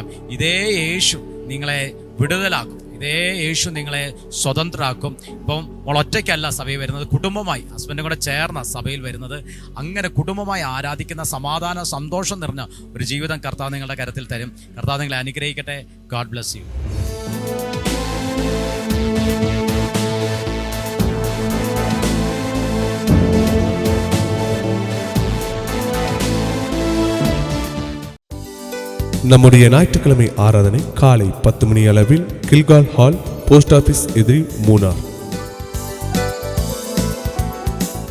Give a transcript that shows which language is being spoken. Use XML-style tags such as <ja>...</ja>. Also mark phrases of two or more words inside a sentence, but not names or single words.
<ml>ഇതേ യേശു നിങ്ങളെ വിടുതലാക്കും, ഇതേ യേശു നിങ്ങളെ സ്വതന്ത്രരാക്കും. ഇപ്പം ഒറ്റയ്ക്കല്ല സഭയിൽ വരുന്നത്, കുടുംബമായി ഹസ്ബൻഡും കൂടെ ചേർന്ന സഭയിൽ വരുന്നത്. അങ്ങനെ കുടുംബമായി ആരാധിക്കുന്ന സമാധാന സന്തോഷം നിറഞ്ഞ ഒരു ജീവിതം കർത്താവ് നിങ്ങളുടെ കരത്തിൽ തരും. കർത്താവ് നിങ്ങളെ അനുഗ്രഹിക്കട്ടെ.</ml> <en>God bless you.</en> <ta>நம்முடைய ஞாயிற்றுக்கிழமை ஆராதனை காலை 10 மணி அளவில் கில்கால் ஹால், போஸ்ட் ஆபீஸ் எதிரி, மூனார்.</ta>